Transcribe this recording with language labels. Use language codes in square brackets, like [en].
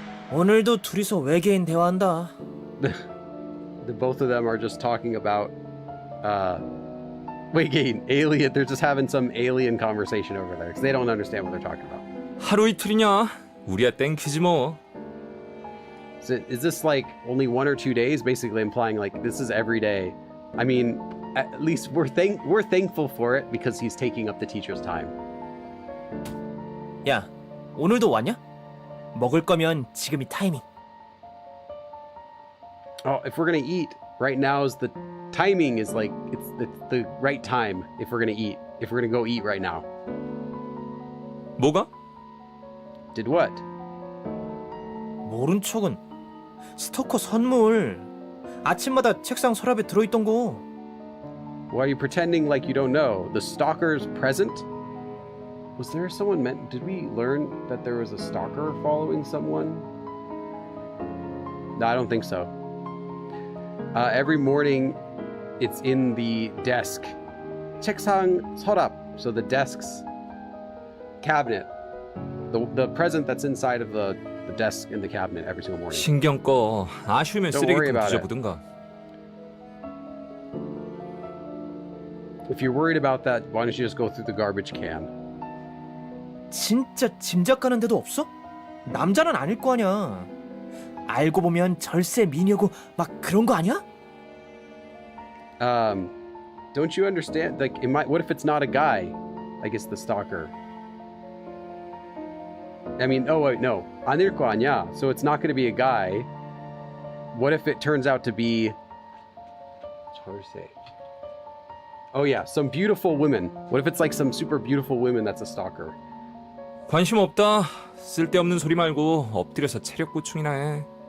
[ko] 오늘도 둘이서 외계인 대화한다. [en] The both of them are just talking about alien. They're just having some alien conversation over there because they don't understand what they're talking about. [ko] 하루 이틀이냐? 우리야 땡큐지 뭐. [en] Is this like only 1 or 2 days? Basically implying like this is every day. I mean, at least we're thankful for it because he's taking up the teacher's time. [ko] 야, 오늘도 왔냐? 먹을 거면 지금이 타이밍. [en] Oh, if we're gonna eat, right now is the timing is like it's the right time if we're gonna eat. If we're gonna go eat right now. [ko] 뭐가? [en] Did what? [ko] 모른 척은. 스토커 선물. 아침마다 책상 서랍에 들어있던 거. [en] Why are you pretending like you don't know? The stalker's present? Was there someone meant? Did we learn that there was a stalker following someone? No, I don't think so. Every morning, it's in the desk. [ko] 책상 서랍. [en] So the desk's cabinet. The present that's inside of the desk in the cabinet every single morning. [ko] 신경 꺼. 아쉬우면 [en] Don't worry [ko] 쓰레기통 [en] about it. [ko] 뒤져보든가. [en] If you're worried about that, why don't you just go through the garbage can? [ko] 진짜 짐작 가는 데도 없어? 남자는 아닐 거 아니야. 알고 보면 절세 미녀고 막 그런 거 아니야? [en] Don't you understand? Like, what if it's not a guy? I guess the stalker. I mean, oh wait, no. [ko] 아닐 거 아니야. [en] So it's not going to be a guy. What if it turns out to be? How do I say? Oh yeah, some beautiful women. What if it's like some super beautiful women that's a stalker? [ko] 관심 없다. 쓸데없는 소리 말고 엎드려서 체력 보충이나 해.